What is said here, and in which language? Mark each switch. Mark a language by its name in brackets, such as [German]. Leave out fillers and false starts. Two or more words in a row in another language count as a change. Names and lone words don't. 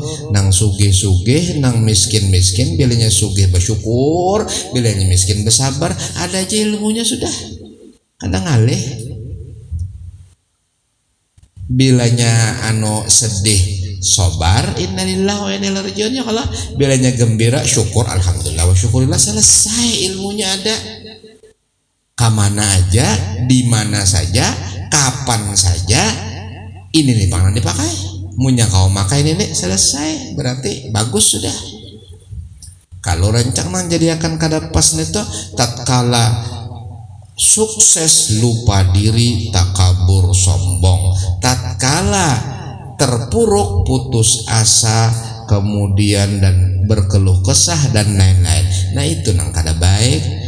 [Banjar] Nang sugih-sugih, nang miskin-miskin, bilanya sugih bersyukur, bilanya miskin bersabar. Ada aja ilmunya sudah, kada ngalih. Bilanya sedih sobar, [Arabic] إنا لله وإنا إليه راجعون. [Banjar] Kalau bilanya gembira syukur, [Arabic] الحمد لله والشكر لله, [Banjar] selesai ilmunya ada. Kamana aja, di mana saja, kapan saja, ini nih pangan dipakai. Munya kau makai ini nih, selesai, berarti bagus sudah. Kalau rencang nang jadi akan kada pas neto, tatkala sukses lupa diri, takabur sombong, tatkala terpuruk putus asa, kemudian dan berkeluh kesah dan lain-lain. Nah itu nang kada baik.